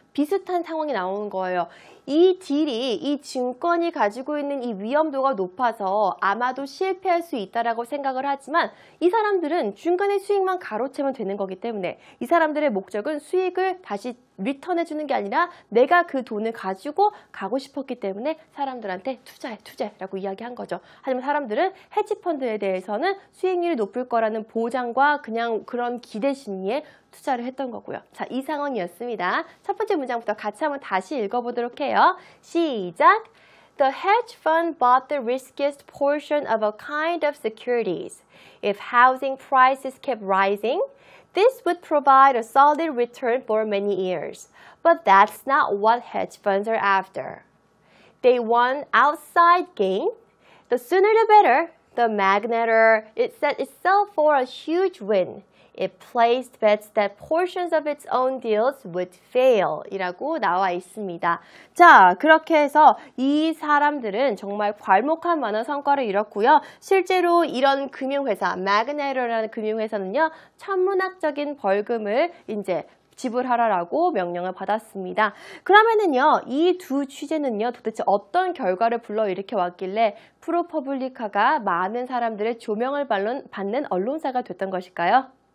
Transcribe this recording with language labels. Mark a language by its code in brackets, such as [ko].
[ko] 비슷한 상황이 나오는 거예요. 이 딜이, 이 증권이 가지고 있는 이 위험도가 높아서 아마도 실패할 수 있다라고 생각을 하지만 이 사람들은 중간에 수익만 가로채면 되는 거기 때문에 이 사람들의 목적은 수익을 다시 리턴해주는 게 아니라 내가 그 돈을 가지고 가고 싶었기 때문에 사람들한테 투자해라고 이야기한 거죠. 하지만 사람들은 헤지펀드에 대해서는 수익률이 높을 거라는 보장과 그냥 그런 기대 심리에 투자를 했던 거고요. 자, 이 상황이었습니다. 첫 번째 문장부터 같이 한번 다시 읽어보도록 해요. 시작! [en] The hedge fund bought the riskiest portion of a kind of securities. If housing prices kept rising, this would provide a solid return for many years. But that's not what hedge funds are after. They want outside gain. The sooner the better. The Magneter, it set itself for a huge win. It placed bets that portions of its own deals would fail [ko] 이라고 나와 있습니다. 자, 그렇게 해서 이 사람들은 정말 괄목할 만한 성과를 이뤘고요. 실제로 이런 금융회사, Magneter라는 금융회사는요, 천문학적인 벌금을 이제 지불하라고 명령을 받았습니다. 그러면은요, 이 두 취재는요, 도대체 어떤 결과를 불러일으켜 왔길래 프로퍼블리카가 많은 사람들의 조명을 받는 언론사가 됐던 것일까요?